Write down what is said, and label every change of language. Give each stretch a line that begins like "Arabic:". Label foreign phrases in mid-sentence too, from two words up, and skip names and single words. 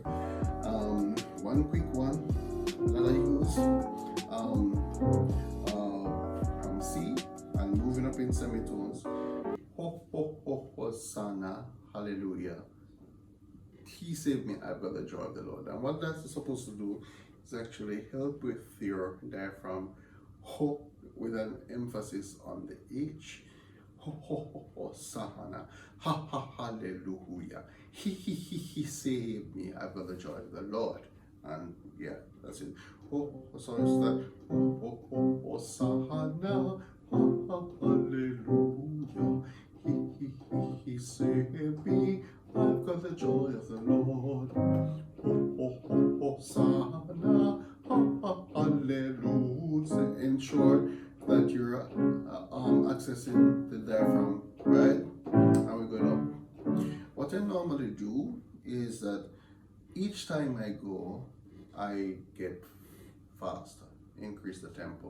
English: One quick one that I use from C and moving up in semitones. Ho ho ho hosanna, hallelujah. He saved me, I've got the joy of the Lord. And what that's supposed to do is actually help with your diaphragm, ho, with an emphasis on the H. Ho ho ho hosanna, ha ha hallelujah. He saved me, I've got the joy of the Lord. And yeah, that's it. Ho, so it's that ho ho ho hosanna, ha ha hallelujah. He saved me, I've got the joy of the Lord. Ho ho ho hosanna, ha ha hallelujah. Ensure that you're accessing the diaphragm, right? And we go up. What I normally do is that each time I go, I get faster, increase the tempo.